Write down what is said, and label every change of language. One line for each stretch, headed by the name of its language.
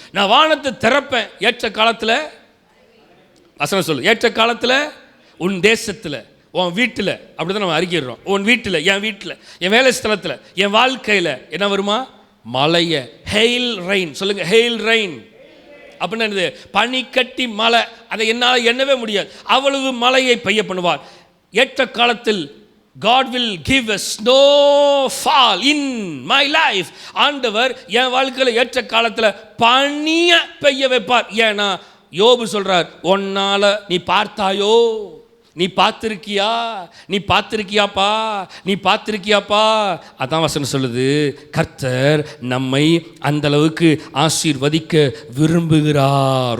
Tamil: நான் வானத்தை திறப்பேன் ஏற்ற காலத்தில். வசனம் சொல்லு, ஏற்ற காலத்தில் உன் தேசத்தில், உன் வீட்டில். அப்படி தான் நம்ம அறிக்கிறோம். உன் வீட்டில், என் வீட்டில், என் வேலை ஸ்தலத்தில், என் வாழ்க்கையில் என்ன வருமா? மழையை, ஹெயில் ரெயின். சொல்லுங்க, ஹெயில் ரெயின். அப்படின்னு என்னது? பனிக்கட்டி மழை. அதை என்னால் எண்ணவே முடியாது, அவ்வளவு மழையை பெய்ய பண்ணுவார். ஏற்ற காலத்தில்
English: God will give a snowfall in my life.
Tamil: ஆண்டவர் என் வாழ்க்கையில் ஏற்ற காலத்தில் பனியை பெய்ய வைப்பார். ஏன்னா யோபு சொல்றார், உன்னால நீ பார்த்தாயோ? நீ பார்த்திருக்கியா, நீ பார்த்திருக்கியாப்பா, நீ பார்த்திருக்கியாப்பா. அதான் வசனம் சொல்லுது, கர்த்தர் நம்மை அந்த அளவுக்கு ஆசீர்வதிக்க விரும்புகிறார்.